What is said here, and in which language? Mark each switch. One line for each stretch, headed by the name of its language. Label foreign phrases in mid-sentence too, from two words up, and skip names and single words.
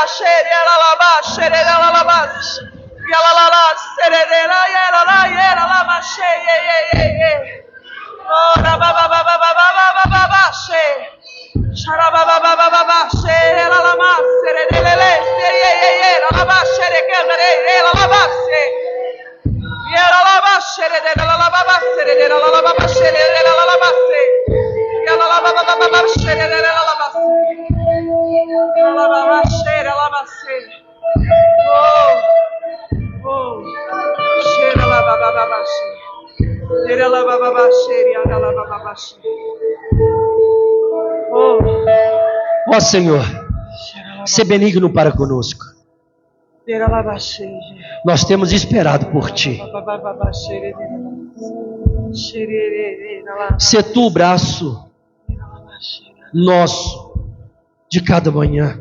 Portuguese: shey, yela la baba shey, yela la baba, yela la serera, yela la baba shey, oh, baba baba shey, shara baba baba shey, yela la baba serera, yela la baba shey, yela la baba shey. Yera la bashe de la la babase de la la babase de la la babase. Yera la babase de la la babase. La babase de la babase. Oh. Shera la babase. Yera la babase, yera la babase. Oh. Ó Senhor, ser benigno para conosco. Nós temos esperado por Ti. Sê Tu o braço nosso de cada manhã.